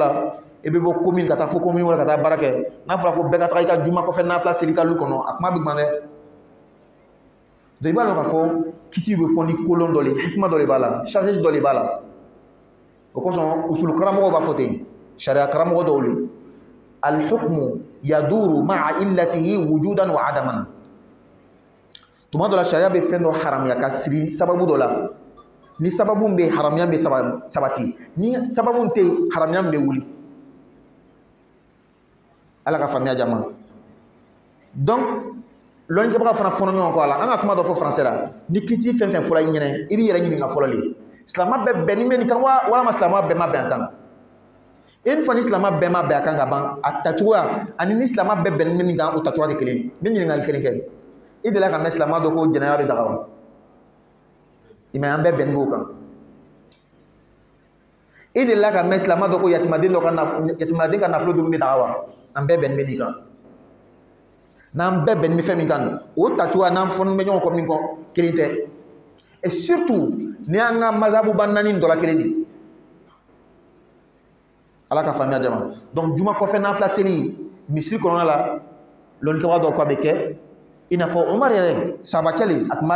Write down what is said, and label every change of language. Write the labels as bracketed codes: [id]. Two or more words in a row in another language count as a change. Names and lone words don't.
[bm] la i bɛ bɔ commune ka taa fo commune wɛrɛ ka taa baara kɛ n'a fɔra ko bɛɛ ka taga i ka juma kɔfɛ naga fila seli i ka lu kɔnɔ a kuma bɛ gan dɛ donc i b'a dɔn k'a fɔ kiti bɛ fɔ ni kolon dɔ le hikima dɔ de b'a la sagesse dɔ de b'a la o kosɔn usulu karamɔgɔw b'a fɔ ten sariya karamɔgɔ dɔw le [ar] الحكم يدور مع علته وجودا وعدما [bm] tuma dɔ la sariya bɛ fɛn dɔ haramuya ka siri sababu dɔ la ni sababu bɛ haramuya bɛ sabati ni sababu tɛ haramuya bɛ wuli ala ka faamuya jama donc lɔnnikɛbaga fana fɔnɔ ɲɔgɔn kɔ a la an ka kuma dɔ fɔ français la ni kiti fɛn fɛn fɔra i ɲɛna i b'i yɛrɛ ɲininka fɔlɔ le silamɛ bɛɛ bɛn ni bɛ nin kan walima silamɛ bɛɛ ma bɛn a kan [fr] une fois [bm] ni silamɛ bɛɛ ma bɛn a kan ka ban a tacogoya ani ni silamɛ bɛɛ bɛn ni min kan o tacogoya tɛ kelen n bɛ ɲininkali kelen kɛ i delila ka mɛn silamɛ dɔ ko jɛnɛya bɛ daga wa i mɛ an bɛɛ bɛn b'o kan i delila ka mɛn silamɛ dɔ ko yatimaden ka nafolo dun bɛ daga wa an bɛɛ bɛn bɛ nin kan n'an bɛɛ bɛn bɛ fɛn min kan o tacogoya n'an fɔni bɛ ɲɔgɔn kɔ min kɔ kelen tɛ [fr] et surtout [bm] ni an ka mazabu ba naani dɔ la kelen de ala ka faamuya jama donc juma kɔfɛ nafila seli misiri kɔnɔna la lɔnnikɛbaga dɔw ko a bɛ kɛ i n'a fɔ Umar yɛrɛ sahabakɛ le a tun b'a